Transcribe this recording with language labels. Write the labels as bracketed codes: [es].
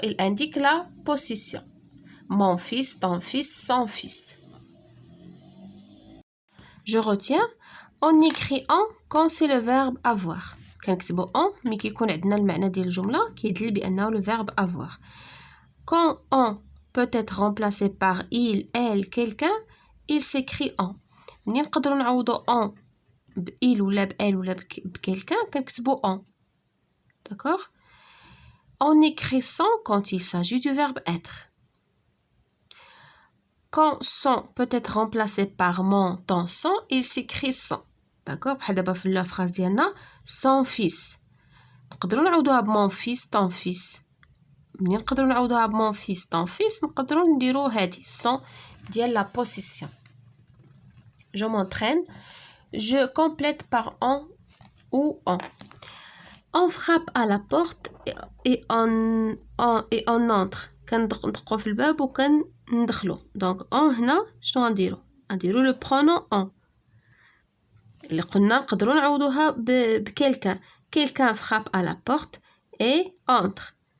[fr] Il indique la possession. Mon fils, ton fils, son fils. Je retiens. On écrit en quand c'est le verbe avoir. [ar] كنكتبو en مي كيكون عندنا المعنى ديال الجملة كيدل بأنه [fr] le verbe avoir. Quand on peut être remplacé par il, elle, quelqu'un, il s'écrit en. [ar] منين نقدروا نعوضو en il ولا بelle ولا بكelqu'un كنكتبو en. [fr] D'accord. On écrit sans quand il s'agit du verbe être. Quand son peut être remplacé par mon, ton, son, il s'écrit sans. D'accord. [ar] بحال دابا في [fr] la phrase [ar] ديالنا son fils. نقدروا نعوضوها بمون fils ton fils. منين نقدروا نعوضوها بمون fils [fr] ton fils [ar] نقدروا نديرو هادي son ديال la possession. [fr] Je m'entraîne. Je complète par on ou on. On frappe à la porte et on entre. [ar] كندقوا في الباب وكندخلوا. [fr] Donc on [ar] هنا شنو غنديرو؟ غنديرو [fr] le pronom on. [ar] اللي قلنا نقدروا نعوضوها بكelqu'un. [fr] Quelqu'un frappe à la porte et entre.